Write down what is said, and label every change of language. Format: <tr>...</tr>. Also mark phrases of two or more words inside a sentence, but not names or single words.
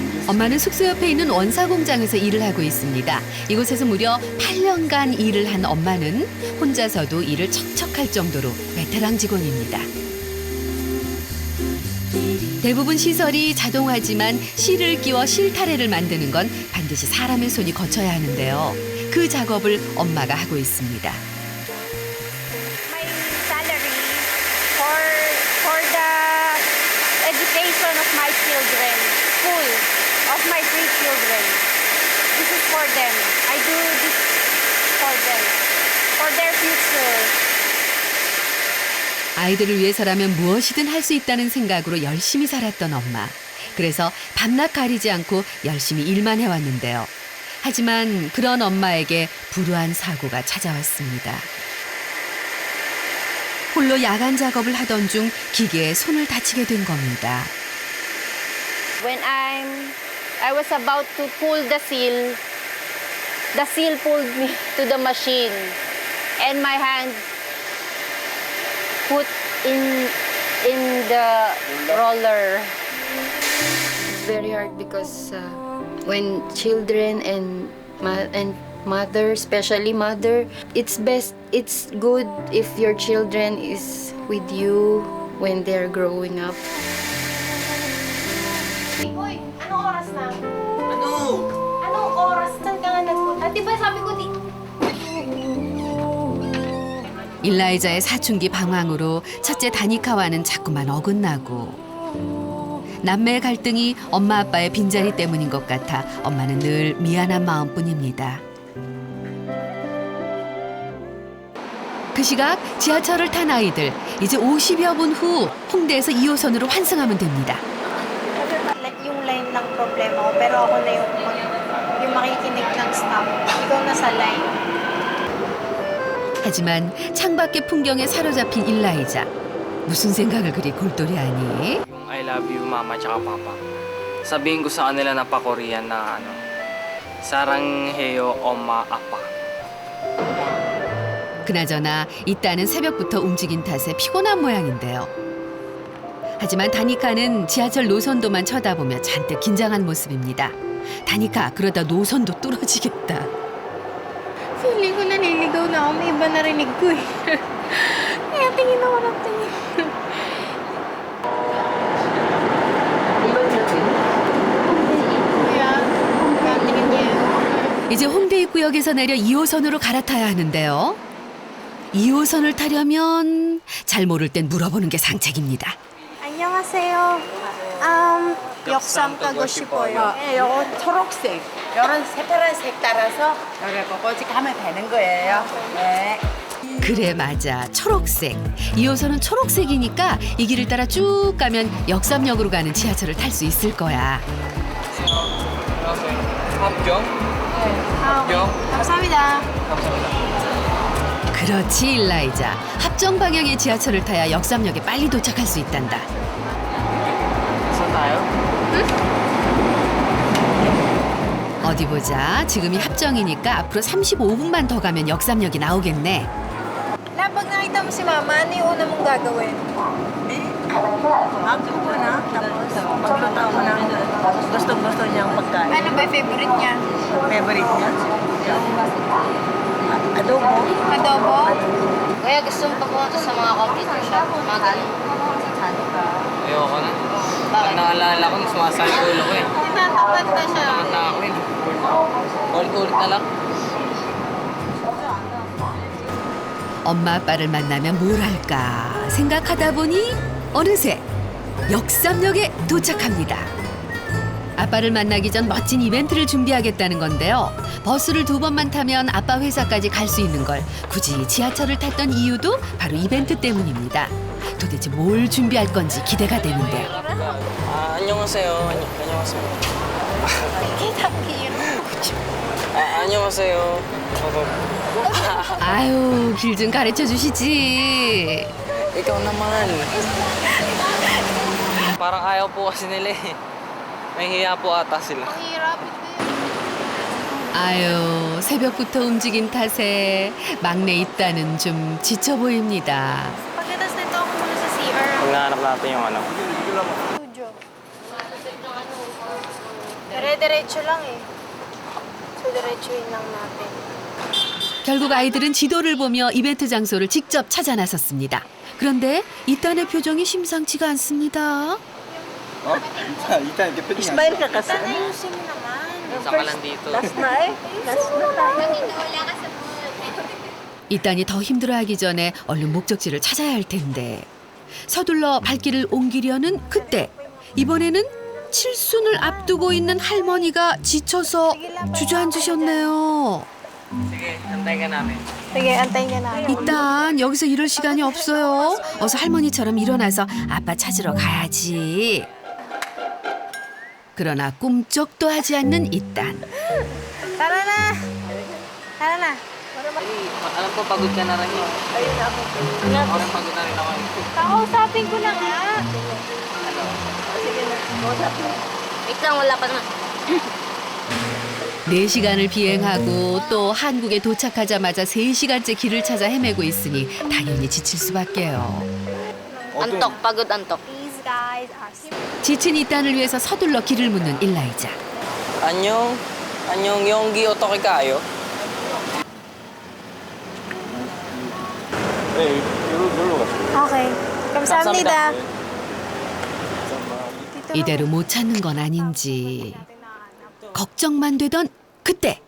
<ko>엄마는 숙소 옆에 있는 원사 공장에서 일을 하고 있습니다. 이곳에서 무려 8년간 일을 한 엄마는 혼자서도 일을 척척할 정도로 베테랑 직원입니다. 대부분 시설이 자동화지만 실을 끼워 실타래를 만드는 건 반드시 사람의 손이 거쳐야 하는데요. 그 작업을 엄마가 하고 있습니다.</ko> <en>My salary for the education of my children, school of my 3 children. This is for them. I do this for them, for their future.</en> <ko>아이들을 위해서라면 무엇이든 할 수 있다는 생각으로 열심히 살았던 엄마. 그래서 밤낮 가리지 않고 열심히 일만 해왔는데요. 하지만 그런 엄마에게 불우한 사고가 찾아왔습니다. 홀로 야간 작업을 하던 중 기계에 손을 다치게 된 겁니다.</ko> <en>When I was about to pull the seal pulled me to the machine, and my hand put in the roller. It's very hard because when children and mother, especially mother, it's good if your children is with you when they're growing up.</en> <tl>Hoy, anong oras na? Anong oras? Saan ka nga nagpunta? Di ba sabi ko</tl> <ko>일라이자의 사춘기 방황으로 첫째 다니카와는 자꾸만 어긋나고 남매의 갈등이 엄마 아빠의 빈자리 때문인 것 같아 엄마는 늘 미안한 마음뿐입니다. 그 시각 지하철을 탄 아이들 이제 50여 분 후 홍대에서 2호선으로 환승하면 됩니다.</ko> <tl>yung line ng problema ko, pero ako na yung makikinig ng stop. Ikaw na sa line.</tl> <ko>하지만 창밖의 풍경에 사로잡힌 일라이자. 무슨 생각을 그리 골똘히하니?</ko> <en>I love you,</en> <tl>mama tsaka papa. Sabihin ko sa kanila na pa-Korean na</tl> <ko>사랑해요, 엄마, 아빠. 그나저나 이따는 새벽부터 움직인 탓에 피곤한 모양인데요. 하지만 다니카는 지하철 노선도만 쳐다보며 잔뜩 긴장한 모습입니다. 다니카, 그러다 노선도 뚫어지겠다.</ko> <tl>Feeling ko naliligaw na ako. May iba narinig ko eh. Kaya tingin ako ng tingin. Kaya tingin niya.</tl> <ko>이제 홍대 입구역에서 내려 2호선으로 갈아타야 하는데요. 2호선을 타려면 잘 모를 땐 물어보는 게 상책입니다. 안녕하세요. 역삼 가고 싶어요. 네, 요거 초록색. 요런 새파란 색 따라서 여기 꼬꼬지 가면 되는 거예요. 네. 그래 맞아 초록색. 2호선은 초록색이니까 이 길을 따라 쭉 가면 역삼역으로 가는 지하철을 탈 수 있을 거야. 합격? 합격? 감사합니다. 그렇지 일라이자. 합정 방향의 지하철을 타야 역삼역에 빨리 도착할 수 있단다.</ko> <tl>saan tayo?</tl> <ko>어디 보자. 지금이 합정이니까 앞으로 35분만 더 가면 역삼역이 나오겠네.</ko> <tl>Na, pag nakita mo si Mama, ano yung una mong gagawin? Ako po na, tapos magluto ko ng gusto niyang pagkain. Ano ba yung favorite niya? Favorite niya? Adobo. Adobo? Kaya gusto mo pumunta sa mga computer shop, mga ganun. Ayoko na. Pag naalala ko, sumasali ko ulo ko eh. Tinatakot na siya. Takot na ako eh. Ulit-ulit na lang.</tl> <ko>엄마 아빠를 만나면 뭘 할까 생각하다 보니 어느새 역삼역에 도착합니다. 아빠를 만나기 전 멋진 이벤트를 준비하겠다는 건데요. 버스를 2번만 타면 아빠 회사까지 갈 수 있는 걸 굳이 지하철을 탔던 이유도 바로 이벤트 때문입니다. 도대체 뭘 준비할 건지 기대가 되는데요. 안녕하세요. 안녕하세요. 안녕하세요. 아유, 길 좀 가르쳐 주시지.</ko> <tl>Ikaw naman. Parang ayaw po kasi nila eh. Nahihiya po ata sila.</tl> <ko>아유, 새벽부터 움직인 탓에 막내 있다는 좀 지쳐 보입니다.</ko> <tl>Pagkatas nito ako muna sa CR. Pagnahanap natin yung ano. Studio. Pero diretso lang eh. So, diretsuhin lang natin.</tl> <ko>결국 아이들은 지도를 보며 이벤트 장소를 직접 찾아 나섰습니다. 그런데 이딴의 표정이 심상치가 않습니다. 일단 이렇게 표정이</ko> <tl>Smile ka kasi. Ayusin mo naman. Saka lang dito. Last na eh. Last na tayo.</tl> <ko>이딴이 더 힘들어하기 전에 얼른 목적지를 찾아야 할 텐데 서둘러 발길을 옮기려는 그때 이번에는 칠순을 앞두고 있는 할머니가 지쳐서 주저앉으셨네요.</ko> <tl>Sige, antay ka namin. Sige, antayin ka na.</tl> <ko>일단 여기서 이럴 시간이 없어요. 어서 할머니처럼 일어나서 아빠 찾으러 가야지. 그러나 꿈쩍도 하지 않는 이딴.</ko> <tl>Tara na! Tara na. Alam ko pagod ka na rin eh. Ako rin pagod na rin ako. Kakausapin ko na nga. Wait lang, wala pa na.</tl> <ko>4시간을 비행하고 또 한국에 도착하자마자 3시간째 길을 찾아 헤매고 있으니 당연히 지칠 수밖에요.</ko> <tl>Antok, pagod antok.</tl> <en>These guys are</en> <ko>지친 이딴을 위해서 서둘러 길을 묻는 일라이자. 안녕, 여기 어떻게 kayo? 네, 여기로 가세요. Okay. 감사합니다. 이대로 못 찾는 건 아닌지 걱정만 되던 그때</ko>